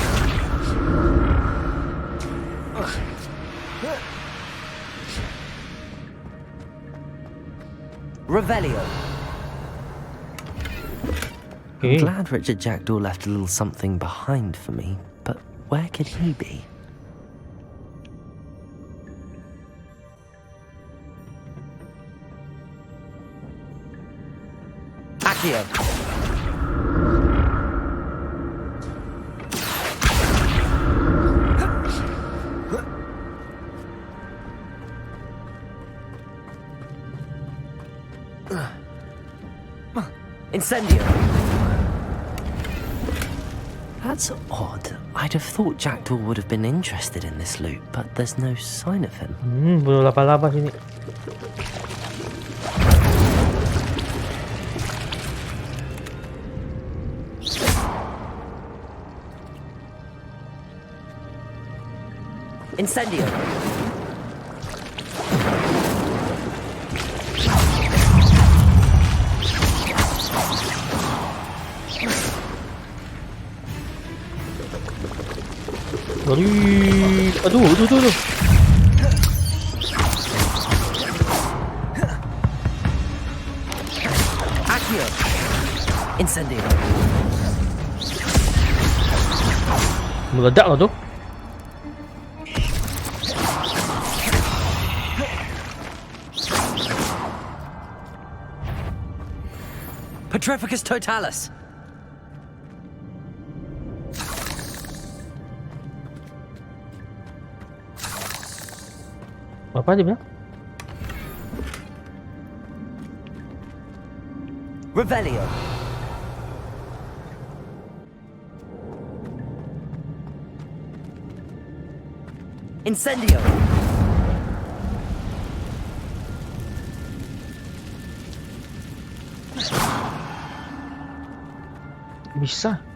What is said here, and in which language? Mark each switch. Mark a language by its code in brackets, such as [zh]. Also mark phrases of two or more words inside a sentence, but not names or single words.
[en] Revelio. Okay. I'm glad Richard Jackdaw left a little something behind for me, but where could he be? Accio. Incendio. That's odd. I'd have thought Jackdaw would have been interested in this loot, but there's no sign of him. [id] Belum laba-laba sini. Incendio. Aduh. Accio. Incendio. Meledak lah tu. Petrificus totalis. Apa dia bilang? Revelio. Incendio. Bisa.